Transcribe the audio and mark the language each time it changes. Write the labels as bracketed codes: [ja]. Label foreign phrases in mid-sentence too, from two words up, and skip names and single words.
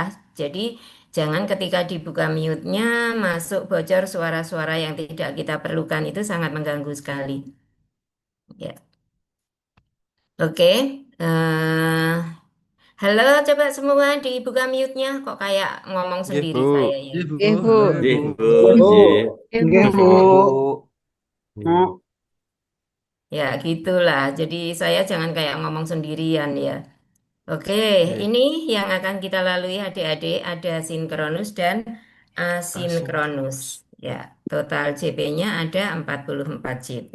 [id] Jadi jangan ketika dibuka mute-nya masuk bocor suara-suara yang tidak kita perlukan, itu sangat mengganggu sekali. Ya, oke. Halo, coba semua dibuka mute-nya. Kok kayak ngomong Nggih, sendiri Bu. saya ya? Iya, Bu. Nggih, Bu. Halo, Nggih, Ibu. Bu. Nggih, Bu. Nggih. Nggih, Bu. Nggih, Bu. Ya, gitulah. Jadi saya jangan kayak ngomong sendirian ya. Oke, Nggih. ini yang akan kita lalui adik-adik ada sinkronus dan asinkronus. Asinkronus. Ya, total JP-nya ada 44 JP.